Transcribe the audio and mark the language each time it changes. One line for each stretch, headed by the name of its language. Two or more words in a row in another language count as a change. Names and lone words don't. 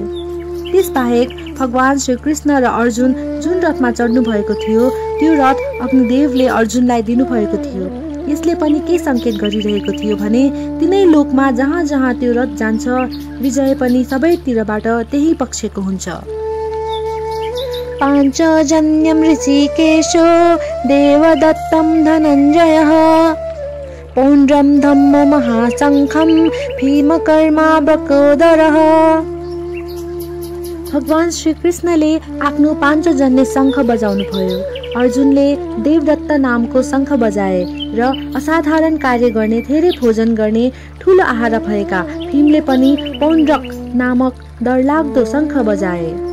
Nepali: त्यसबाहेक भगवान श्रीकृष्ण र अर्जुन जुन रथमा चढ्नु भएको थियो त्यो रथ अग्निदेवले अर्जुनलाई दिनुभएको थियो। यसले पनि के संकेत गरिरहेको थियो भने तिनै लोकमा जहाँ जहाँ त्यो रथ जान्छ विजय पनि सबैतिरबाट त्यही पक्षको हुन्छ।
Sanskrit: पाञ्चजन्यं ऋषिकेशो देवदत्तं धनञ्जयः पौण्ड्रं धम्मो महाशङ्खं भीमकर्मा बकोदरः।
Nepali: भगवान श्रीकृष्णले आफ्नो पाञ्चजन्य शङ्ख बजाउनु भयो। अर्जुनले देवदत्त नामको शङ्ख बजाए र असाधारण कार्य गर्ने, धेरै भोजन गर्ने, ठुलो आहारा भएका भीमले पनि पौण्ड्रक नामक डरलाग्दो शङ्ख बजाए।